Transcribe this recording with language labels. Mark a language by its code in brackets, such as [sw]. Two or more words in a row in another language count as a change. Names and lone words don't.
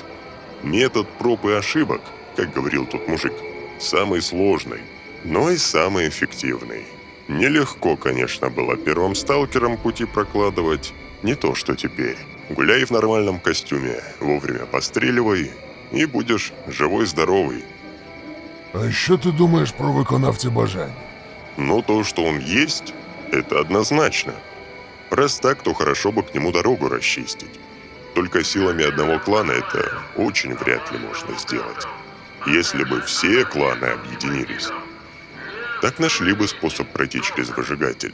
[ru] Метод проб и ошибок, как говорил тот мужик, самый сложный, но и самый эффективный. Нелегко, конечно, было первым сталкерам пути прокладывать, не то что теперь. Гуляй в нормальном костюме, вовремя постреливай, и будешь живой-здоровый. [uk] А що ти думаєш про виконавця бажань? [ru] Но то, что он есть, это однозначно. Раз так, то хорошо бы к нему дорогу расчистить. Только силами одного клана это очень вряд ли можно сделать. Если бы все кланы объединились, так нашли бы способ пройти через выжигатель.